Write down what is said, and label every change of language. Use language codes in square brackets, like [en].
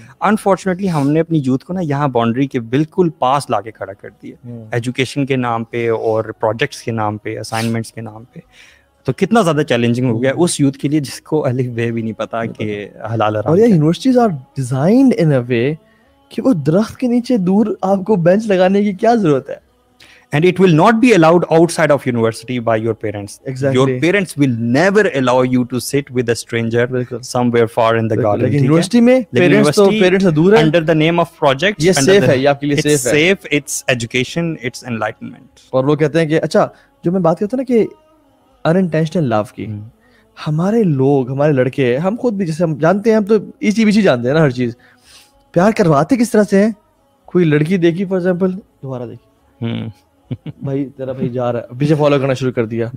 [ur] Unfortunately ہم نے اپنی یوتھ کو نا یہاں باؤنڈری کے بالکل پاس لا کے کھڑا کر دیا, ایجوکیشن کے نام پہ اور پروجیکٹس کے نام پہ, اسائنمنٹس کے نام پہ. تو کتنا زیادہ چیلنجنگ ہو گیا اس یوتھ کے لیے جس کو الف بے بھی نہیں پتا کہ حلال حرام. اور یہ [en] universities are designed in a way [ur] کہ وہ درخت کے نیچے دور آپ کو بینچ لگانے کی کیا ضرورت ہے. [en] And it will not be allowed outside of university by your parents. Exactly. Your parents will never allow you to sit with a stranger somewhere far in the garden. [ur] لیکن یونیورسٹی میں parents سے دور ہیں. [en] Under the name of projects. [ur] یہ safe ہے, یہ آپ کے لیے safe ہے. [en] It's safe, it's education, it's enlightenment. [ur] اور وہ کہتے ہیں کہ اچھا جو میں بات کرتا ہوں نا کہ unintentional love کی, ہمارے لوگ, ہمارے لڑکے, ہم خود بھی جیسے ہم جانتے ہیں, ہم تو ایچی بیچی جانتے ہیں نا ہر چیز, پیار کرواتے کس طرح سے ہیں. کوئی لڑکی دیکھی فار ایگزامپل, دوبارہ دیکھی, بھائی تیرا بھائی جا رہا ہے, پیچھے فالو کرنا شروع کر دیا.